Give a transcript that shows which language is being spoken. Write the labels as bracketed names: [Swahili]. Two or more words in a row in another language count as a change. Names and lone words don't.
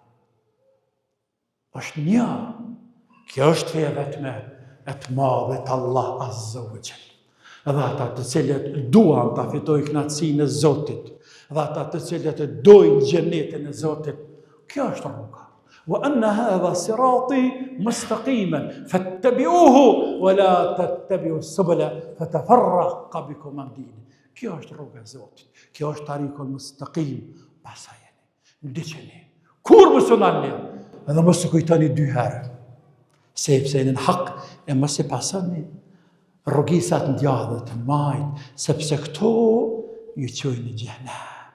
[Albanian] Është një. Kjo është feja vetme e të madhe të Allah [Arabic] عز وجل. [Albanian] Dhe ata të cilët duan ta fitojnë kënaqësinë e Zotit, dhe ata të cilët dojnë xhenetin e Zotit. Kjo është rruga. [Arabic] وأن هذا صراطي مستقيما فاتبعوه ولا تتبعوا السبل فتفرق بكم عن دينه. [Albanian] Kjo është rruga e Zotit. Kjo është [Arabic] الطريق المستقيم. [Albanian] Pasajeni, ndiqeni. Kur mos u nalni, edhe mos u kujtoni 2 herë. Sepse në hak e mos e pasoni rrugisat ndjadhe të majt, sepse këto ju çojnë në xhenem.